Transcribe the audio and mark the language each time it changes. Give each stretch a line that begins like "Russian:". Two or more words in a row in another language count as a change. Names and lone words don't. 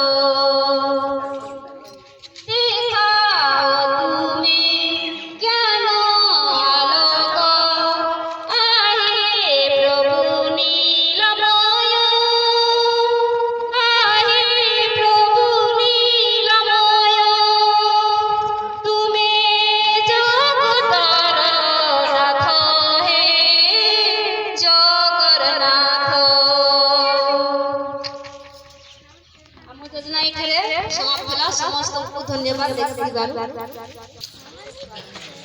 Odia: ଦେଖାଅ ତୁମେ ଜ୍ଞାନ ଆଲୋକ ଆହେ ପ୍ରଭୁ ନୀଳମୟ ଆହେ ପ୍ରଭୁ ନୀଳମୟ आहे प्रभु नीलमय ତୁମେ ଜଗତର ନାଥ ହେ ଜଗନ୍ନାଥ ଆମ ଯୋଜନା ଏଠାରେ ସମାପ୍ତ ହେଲା ସମସ୍ତଙ୍କୁ ଧନ୍ୟବାଦ ଦେଖିଥିବାରୁ।